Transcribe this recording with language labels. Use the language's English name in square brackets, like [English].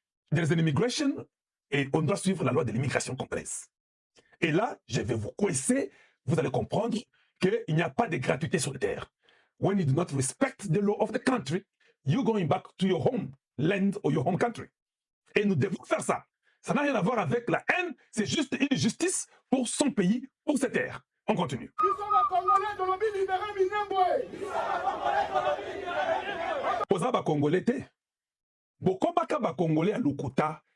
[English] There is an immigration [French] et on doit suivre la loi de l'immigration congolaise. Et là, je vais vous coincer. Vous allez comprendre qu'il n'y a pas de gratuité sur la terre. [English] When you do not respect the law of the country, you're going back to your home land or your home country. [French] Et nous devons faire ça. Ça n'a rien à voir avec la haine, c'est juste une justice pour son pays, pour ses terres. On continue. Ils sont les Congolais de l'objet libéré Minembwe. [Lingala] Posa ba Congolais te. Bokobaka ba Congolais à Lukuta.